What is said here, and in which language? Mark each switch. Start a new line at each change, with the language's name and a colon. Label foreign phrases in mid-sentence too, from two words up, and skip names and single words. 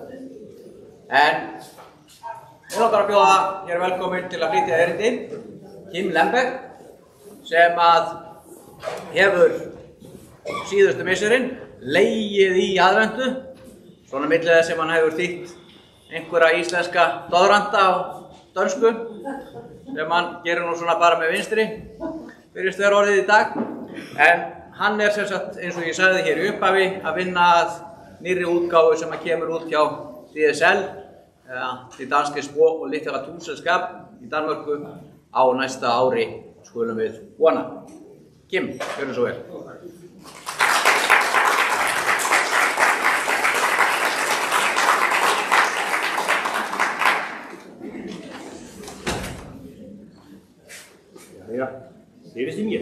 Icelandic: En ég langar að bjóða hér velkomin til að flytja erindi Kim Lembeck sem að hefur síðustu misserinn legið í aðventu, svona milli þess sem hann hefur þýtt einhverja íslenska doðranta á dönsku sem hann gerir nú svona bara með vinstri fyrir stöðorðið í dag. En hann sem sagt, eins og ég sagði hér í upphafi, að vinna að nýrri útgáfu sem að kemur út hjá DSL, Det danske sprog- og litteraturselskab í Danmörku á næsta ári, skulum við vona. Kim, gjörðu svo vel. Jæja, heyrist í mér?